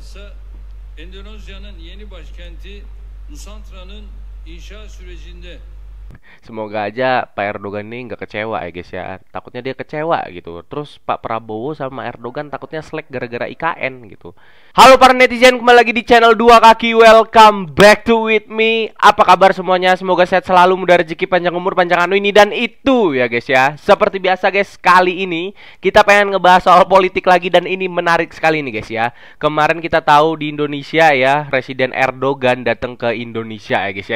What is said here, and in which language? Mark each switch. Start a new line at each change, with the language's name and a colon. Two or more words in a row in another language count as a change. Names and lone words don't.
Turkish: Bilhassa Endonezya'nın yeni başkenti Nusantra'nın inşa sürecinde.
Indonesian: Semoga aja Pak Erdogan ini nggak kecewa ya guys ya. Takutnya dia kecewa gitu. Terus Pak Prabowo sama Erdogan takutnya selek gara-gara IKN gitu. Halo para netizen, kembali lagi di channel Dua Kaki.
English: Welcome back to with me.
Indonesian: Apa kabar semuanya? Semoga sehat selalu, mudah rezeki, panjang umur, panjang anu ini dan itu ya guys ya. Seperti biasa guys, kali ini kita pengen ngebahas soal politik lagi dan ini menarik sekali nih guys ya. Kemarin kita tahu di Indonesia ya, Presiden Erdogan datang ke Indonesia ya guys ya.